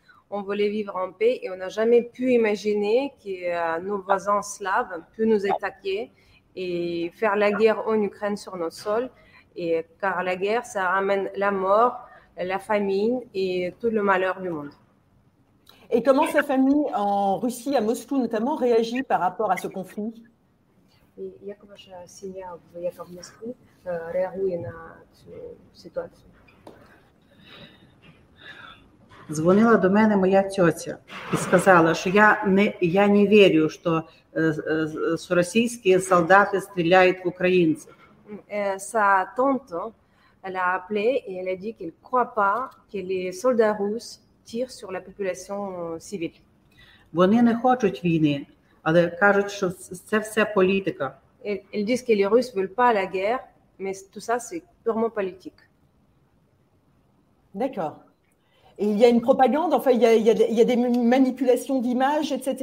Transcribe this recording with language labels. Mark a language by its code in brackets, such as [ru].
[fr] On voulait vivre en paix et on n'a jamais pu imaginer que nos voisins slaves puissent nous attaquer et faire la guerre en Ukraine sur nos sols. Et, car la guerre, ça ramène la mort, la famine et tout le malheur du monde. Et comment sa famille en Russie, à Moscou notamment, réagit par rapport à ce conflit? [uk] І як ваша сім'я, яка в Москві, реагує на цю ситуацію? Дзвонила до мене моя тьотя і сказала, що я не вірю, що російські солдати стріляють в українців. [fr] Sa tante, elle a appelé et elle a dit qu'elle ne croit pas que les soldats russes tirent sur la population civile. [uk] Вони не хочуть війни, але кажуть, що це все політика. [fr] Ils disent que les Russes ne veulent pas la guerre, mais tout ça, c'est purement politique. D'accord. Et il y a une propagande, enfin, il y a des manipulations d'images, etc.